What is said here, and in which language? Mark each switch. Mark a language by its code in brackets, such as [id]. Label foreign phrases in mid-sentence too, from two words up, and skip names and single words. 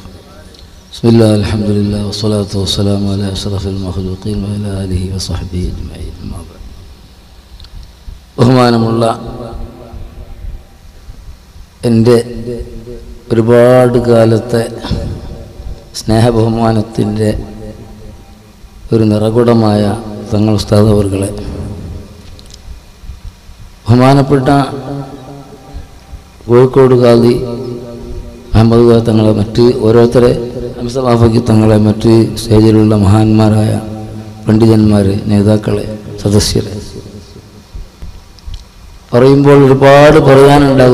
[ar] بسم الله الحمد لله والصلاة والسلام على أشرف المخلوقين وعلى آله وصحبه أجمعين. أما بعد. [ml] ബഹുമാനമുള്ള എൻ്റെ ഒരുപാട് കാലത്തെ സ്നേഹബഹുമാനത്തിൻ്റെ ഒരു നിറകുടമായ തങ്ങൾ ഉസ്താദ് അവർകളെ, ബഹുമാനപ്പെട്ട കോഴിക്കോട് ഖാദി അഹമ്മദ് ഖാ തങ്ങളെ, മറ്റ് ഓരോരുത്തരെ ഹംസവാഫക്കി തങ്ങളെ, മറ്റ് സ്റ്റേജിലുള്ള മഹാന്മാരായ പണ്ഡിതന്മാർ, നേതാക്കളെ, സദസ്യരെ പറയുമ്പോൾ ഒരുപാട് പറയാനുണ്ടാകും.